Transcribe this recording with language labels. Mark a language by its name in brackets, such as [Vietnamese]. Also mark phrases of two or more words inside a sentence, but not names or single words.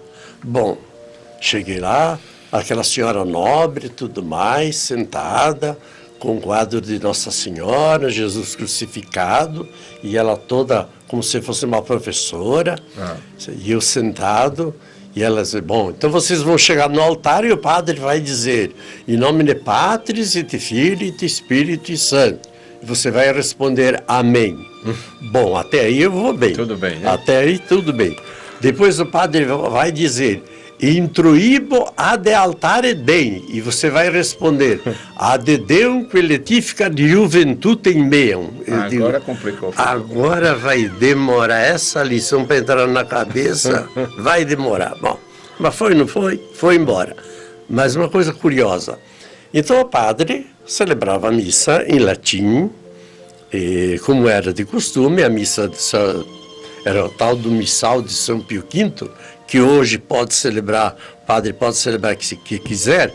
[Portuguese] Bom, cheguei lá, aquela senhora nobre, tudo mais, sentada, com o quadro de Nossa Senhora, Jesus crucificado, e ela toda como se fosse uma professora, e eu sentado, e ela disse, bom, então vocês vão chegar no altar e o padre vai dizer, [Latin] in nomine Patris et Filii et Spiritus Sancti. [Portuguese] E você vai responder amém. Bom, até aí eu vou bem. Tudo bem, né? Até aí tudo bem. Depois o padre vai dizer, [Latin] intruibo ad altare Dei, [Portuguese] e você vai responder, [Latin] ad Deum que letificat juventutem meam. [Portuguese] Agora complicou. Agora vai demorar essa lição para entrar na cabeça, vai demorar. Bom, mas foi, não foi? Foi embora. Mas uma coisa curiosa, então o padre celebrava a missa em latim, e como era de costume, a missa era o tal do missal de São Pio V, que hoje pode celebrar, o padre pode celebrar o que quiser.